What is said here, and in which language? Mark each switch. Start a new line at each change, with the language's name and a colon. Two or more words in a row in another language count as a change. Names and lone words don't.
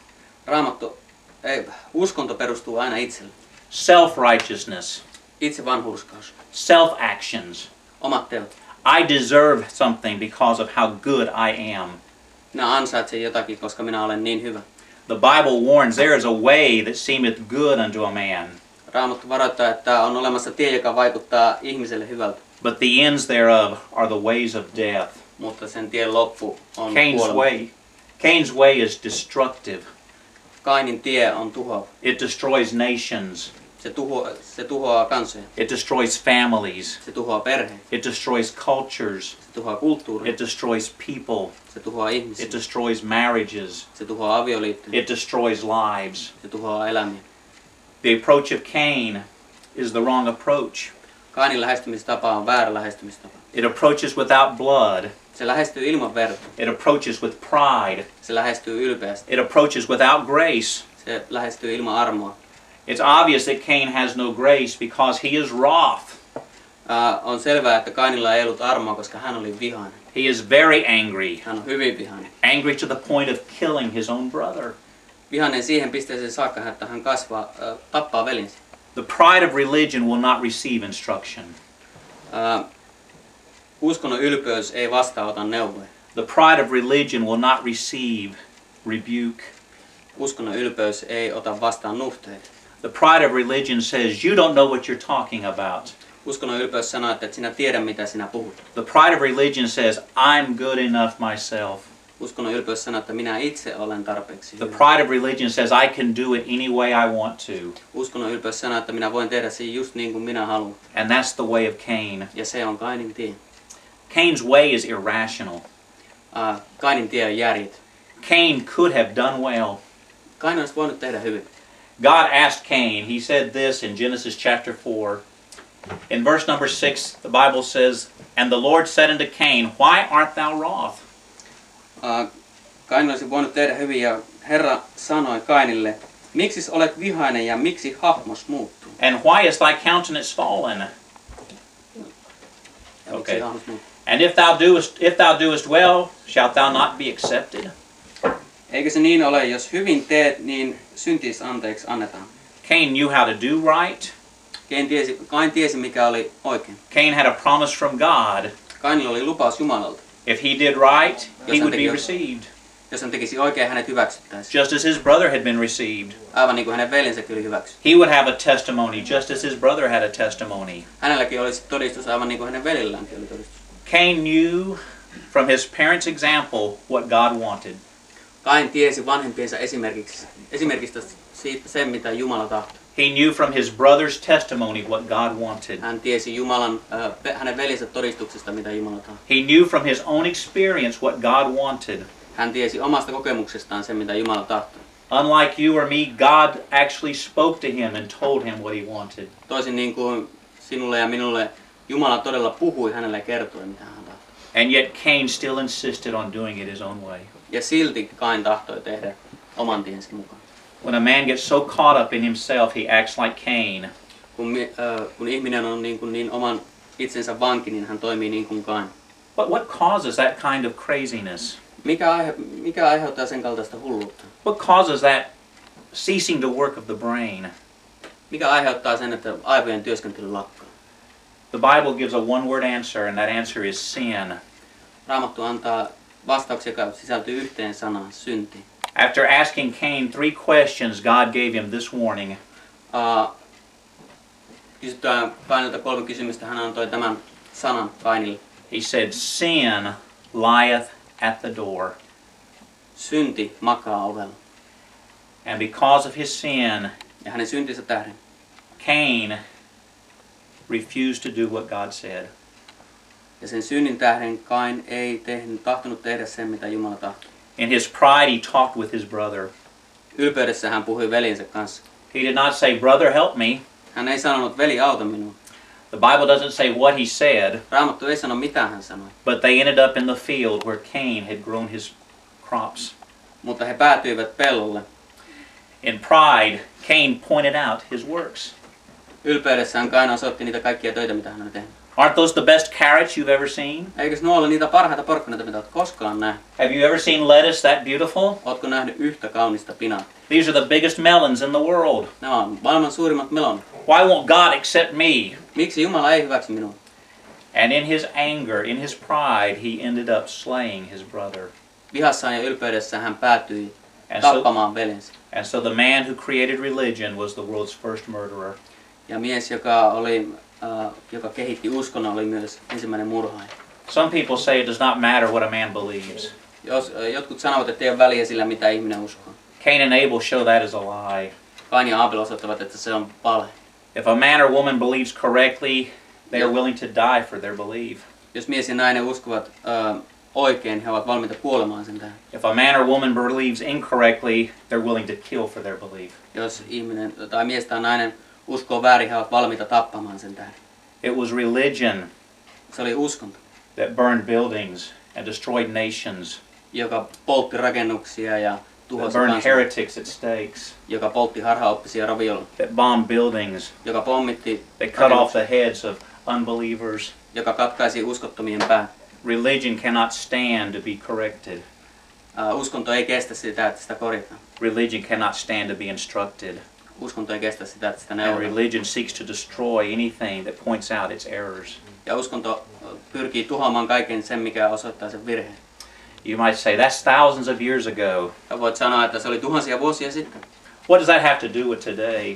Finnish: Uskonto perustuu aina itselle.
English: Self-righteousness.
Finnish: Itse vanhurskaus.
English: Self-actions.
Finnish: Omat teot.
English: I deserve something because of how good I am.
Finnish: Minä ansaitsen jotakin, koska minä olen niin hyvä.
English: The Bible warns there is a way that seemeth good unto a man,
Finnish: Raamattu varoittaa, että on olemassa tie, joka vaikuttaa ihmiselle hyvältä.
English: but the ends thereof are the ways of death.
Finnish: Mutta sen tien loppu on Cain's kuolema.
English: Cain's way is destructive.
Finnish: Kainin tie on tuhoava.
English: It destroys nations.
Finnish: Se tuhoaa kansoja.
English: It destroys families.
Finnish: Se tuhoaa perheet.
English: It destroys cultures.
Finnish: Se tuhoaa kulttuuria.
English: It destroys people.
Finnish: Se tuhoaa ihmisiä.
English: It destroys marriages.
Finnish: Se tuhoaa avioliittoja.
English: It destroys lives.
Finnish: Se tuhoaa elämiä.
English: The approach of Cain is the wrong approach.
Finnish: Kainin lähestymistapa on väärä lähestymistapa.
English: It approaches without blood.
Finnish: Se lähestyy ilman verta.
English: It approaches with pride.
Finnish: Se lähestyy ylpeästi.
English: It approaches without grace.
Finnish: Se lähestyy ilman armoa.
English: It's obvious that Cain has no grace because he is wroth.
Finnish: On selvää, että Kainilla ei ollut armoa, koska hän oli vihainen.
English: He is very angry.
Finnish: Hän on hyvin vihainen.
English: Angry to the point of killing his own brother.
Finnish: Vihainen siihen pisteeseen saakka, että hän tappaa velinsä.
English: The pride of religion will not receive instruction.
Finnish: Uskonnon ylpeys ei vastaanota neuvoja.
English: The pride of religion will not receive rebuke.
Finnish: Uskonnon ylpeys ei ota vastaan nuhteita.
English: The pride of religion says, you don't know what you're talking about.
Finnish: Uskonnon ylpeys sanoo, että et sinä tiedä mitä sinä puhut.
English: The pride of religion says, I'm good enough myself.
Finnish: Uskonnon ylpeys sanoo, että minä itse olen tarpeeksi The hyvä.
English: pride of religion says, I can do it any way I want to.
Finnish: Uskonnon ylpeys sanoo, että minä voin tehdä sen just niin kuin minä haluan.
English: And that's the way of Cain.
Finnish: Ja se on Kainin tie.
English: Cain's way is irrational.
Finnish: Kainin tie on järjetön.
English: Cain could have done well.
Finnish: Kain olisi voinut tehdä hyvin.
English: God asked Cain, he said this in Genesis chapter 4. In verse number 6, the Bible says, "And the Lord said unto Cain, Why art thou wroth?"
Finnish: Kain olisi voinut tehdä hyvin ja Herra sanoi Kainille, miksi olet vihainen ja miksi hahmos muuttuu?
English: And why is thy countenance fallen?
Finnish: Ja miksi Okay. hahmos muuttuu?
English: And if thou doest well, shalt thou not be accepted?
Finnish: Eikö se niin ole, jos hyvin teet, niin syntiis anteeksi annetaan?
English: Cain knew how to do right.
Finnish: Kain tiesi mikä oli oikein.
English: Cain had a promise from God.
Finnish: Kainilla oli lupaus Jumalalta.
English: If he did right, he
Finnish: Jos hän would teki-
English: be received.
Finnish: Jos hän tekisi oikein, hänet hyväksyttäisiin.
English: Just as his brother had been received.
Finnish: Aivan niin kuin hänen veljensäkin oli hyväksytty.
English: He would have a testimony just as his brother had a testimony.
Finnish: Hänelläkin olisi todistus aivan niin kuin hänen veljelläänkin oli todistus.
English: Cain knew from his parents' example what God wanted.
Finnish: Kain tiesi vanhempiensa esimerkistä siitä sen, mitä Jumala tahtoi.
English: He knew from his brother's testimony what God wanted.
Finnish: Hän tiesi hänen veljensä todistuksesta, mitä Jumala tahtoi.
English: He knew from his own experience what God wanted.
Finnish: Hän tiesi omasta kokemuksestaan sen, mitä Jumala tahtoi.
English: Unlike you or me, God actually spoke to him and told him what he wanted.
Finnish: Toisin niin kuin sinulle ja minulle, Jumala todella puhui hänelle ja kertoi, mitä hän tahtoi.
English: And yet Cain still insisted on doing it his own way.
Finnish: Ja silti Kain tahtoi tehdä oman tiensä mukaan.
English: When a man gets so caught up in himself, he acts like Cain.
Finnish: Kun ihminen on niin oman itsensä vanki, niin hän toimii niin kuin Kain.
English: But what causes that kind of craziness?
Finnish: Mikä aiheuttaa sen kaltaista hulluutta?
English: What causes that ceasing the work of the brain?
Finnish: Mikä aiheuttaa sen, että aivojen työskentely lakkaa?
English: The Bible gives a one-word answer, and that answer is sin.
Finnish: Raamattu antaa vastauksia, joka sisältyy yhteen sanaan, synti.
English: After asking Cain 3 questions, God gave him this warning.
Finnish: Kysytään Kainilta 3 kysymystä, hän antoi tämän sanan Kainille.
English: He said, "Sin lieth at the door."
Finnish: Synti makaa ovella.
English: And because of his sin,
Finnish: Ja hänen syntinsä tähden
English: Cain refused to do what God said.
Finnish: ja sen synnin tähden Kain ei tahtonut tehdä sen, mitä Jumala tahtoi.
English: In his pride, he talked with his brother.
Finnish: Ylpeydessä hän puhui veljensä kanssa.
English: He did not say, "Brother, help me."
Finnish: Hän ei sanonut, veli auta minua.
English: The Bible doesn't say what he said,
Finnish: Raamattu ei sano, mitä hän sanoi.
English: but they ended up in the field where Cain had grown his crops.
Finnish: Mutta he päätyivät pellolle.
English: In pride, Cain pointed out his works.
Finnish: Ylpeydessään Kain osoitti niitä kaikkia töitä, mitä hän oli tehnyt.
English: Aren't those the best carrots you've ever seen?
Finnish: Eikös nuo ole niitä parhaita porkkanoita, mitä olet koskaan nähnyt?
English: Have you ever seen lettuce that beautiful?
Finnish: Ootko nähnyt yhtä kaunista pinaattia?
English: These are the biggest melons in the world.
Finnish: Nämä on maailman suurimmat melonit.
English: Why won't God accept me?
Finnish: Miksi Jumala ei hyväksy minua?
English: And in his anger, in his pride, he ended up slaying his brother.
Finnish: Vihassaan ja ylpeydessään hän päätyi And tappamaan veljensä.
English: so the man who created religion was the world's first murderer.
Finnish: Ja mies, joka kehitti uskonnon, oli myös ensimmäinen murhaaja.
English: Some people say it does not matter what a man believes.
Finnish: Jotkut sanovat, että ei ole väliä sillä, mitä ihminen uskoo.
English: Cain and Abel show that as a lie.
Finnish: Kain ja Aabel osoittavat, että se on vale.
English: If a man or woman believes correctly, they are willing to die for their belief.
Finnish: Jos mies ja nainen uskovat oikein, he ovat valmiita kuolemaan sen tähden.
English: If a man or woman believes incorrectly, they're willing to kill for their belief.
Finnish: Jos ihminen tai mies tai nainen uskoo väärin, he ovat valmiita tappamaan sen tähden.
English: It was religion
Finnish: Se oli uskonto,
English: that burned buildings and destroyed nations,
Finnish: joka poltti rakennuksia ja that tuhosi burned kansaa,
English: heretics at stakes,
Finnish: joka poltti harhaoppisia raviolla,
English: that bombed buildings,
Finnish: joka pommitti
English: that cut off the heads of unbelievers.
Finnish: joka katkaisi uskottomien pää.
English: Religion cannot stand to be corrected.
Finnish: Uskonto ei kestä sitä, että sitä korjataan.
English: Religion cannot stand to be instructed.
Finnish: Uskonto ei kestä sitä, että sitä And neuvotaan.
English: religion seeks to destroy anything that points out its errors.
Finnish: Ja uskonto pyrkii tuhoamaan kaiken sen, mikä osoittaa sen virheen.
English: You might say, that's thousands of years ago.
Finnish: Ja voit sanoa, että se oli tuhansia vuosia sitten.
English: What does that have to do with today?